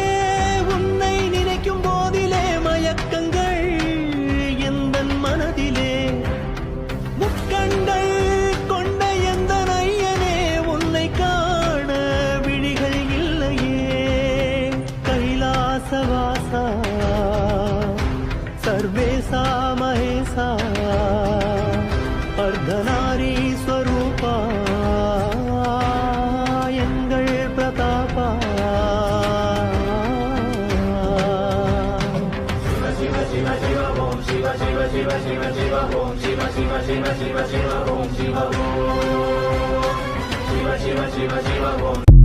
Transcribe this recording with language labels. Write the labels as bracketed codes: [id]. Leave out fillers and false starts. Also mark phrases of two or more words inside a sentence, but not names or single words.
[ta] உன்னை நினைக்கும் போதிலே மயக்கங்கள் எந்தன் மனதிலே முக்கண்கள் கொண்ட எந்த ஐயனே உன்னை காண விழிகள் இல்லையே கைலாசவாசா சர்வேசா மகேசா அர்த்தநாரீஸ்வரூபா எங்கள் பிரதாபா [sa] Shiva Shiva Shiva Om Shiva Shiva Shiva Shiva Shiva Om Shiva Shiva Shiva Shiva Shiva Om Shiva Om Shiva Shiva Shiva Shiva Om